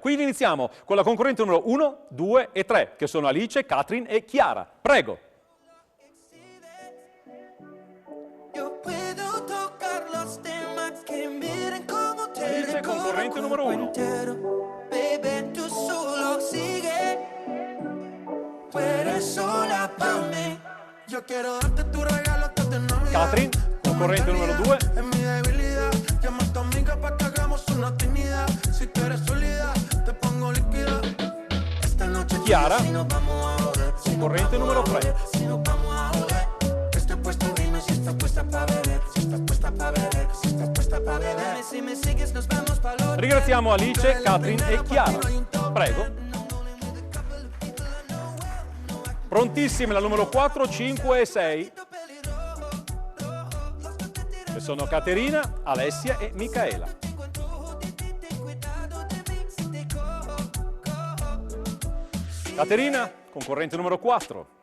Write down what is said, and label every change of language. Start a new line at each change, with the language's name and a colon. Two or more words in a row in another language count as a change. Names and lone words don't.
Italian: Quindi iniziamo con la concorrente numero 1, 2 e 3, che sono Alice, Katrin e Chiara. Prego! Alice, concorrente numero 1.
Spanish: Baby, tú solo sigue. Tú eres sola para mí. Yo quiero darte tu regalo hasta de Navidad.
Italian: Katrin, concorrente numero 2.
Spanish: Es mi debilidad. Llama a tu amiga para que hagamos una actividad. Si tú eres sólida, te pongo líquida. Esta noche
Italian: Chiara,
Spanish: si nos vamos a joder.
Italian: concorrente numero 3.
Spanish: Si nos vamos a joder. Estoy puesto, dime si estás puesta para beber. Si estás puesta para beber. Si estás puesta para beber. Si me sigues, nos vamos para los.
Italian: Ringraziamo Alice, Katrin e Chiara. Prego. Prontissime la numero 4, 5 e 6, che sono Caterina, Alessia e Micaela. Caterina, concorrente numero 4.